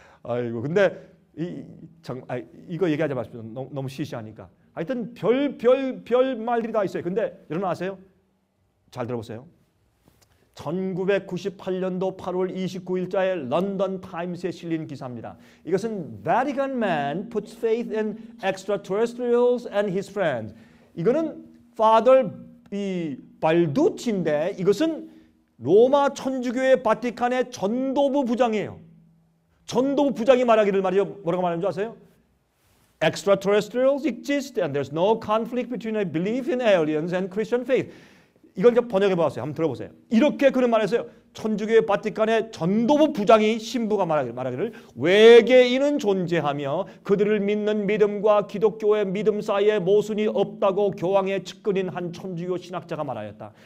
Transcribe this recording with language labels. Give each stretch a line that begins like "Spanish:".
Korean: 아이고 근데 이거 얘기하지 마십시오. 너무 시시하니까. 하여튼 별 말들이 다 있어요. 근데 여러분 아세요? 잘 들어보세요. 1998년도 8월 29일자에 런던 타임스에 실린 기사입니다.
English: 이것은 Vatican man puts faith in extraterrestrials and his friends.
Korean: 이거는 Father 발두치인데 이것은 로마 천주교의 바티칸의 전도부 부장이에요. 전도부 부장이 말하기를 말이죠. 뭐라고 말하는 줄 아세요?
English: Extraterrestrials exist and there's no conflict between a belief in aliens and Christian faith.
Korean: 이걸 이제 번역해 보았어요. 한번 들어보세요. 이렇게 그는 말했어요. 천주교의 바티칸의 전도부 부장이 신부가 말하기를 외계인은 존재하며 그들을 믿는 믿음과 기독교의 믿음 사이에 모순이 없다고 교황의 측근인 한 천주교 신학자가 말하였다.